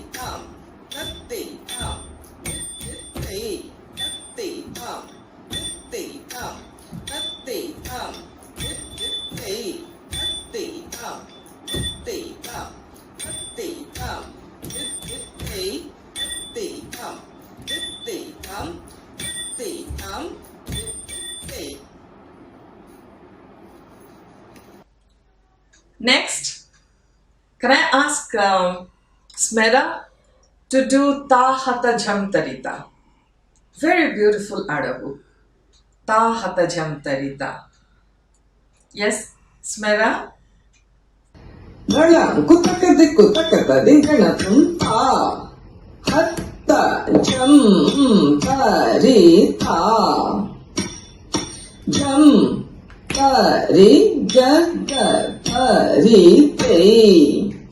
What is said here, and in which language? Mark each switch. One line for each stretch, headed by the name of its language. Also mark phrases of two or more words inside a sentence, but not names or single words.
English: tam tati tam tati tati tam tati tam tati tam tati tati tam tati tam tati tam tati tam tati tam tati tam tati. Next, can I ask Smera to do Ta Hata Jham Tarita? Very beautiful arabu. Ta Hata Jham Tarita. Yes, Smera? Dalam kutakadi kutakada dingana tunta hatta jam tarita jam tari jaga tari tei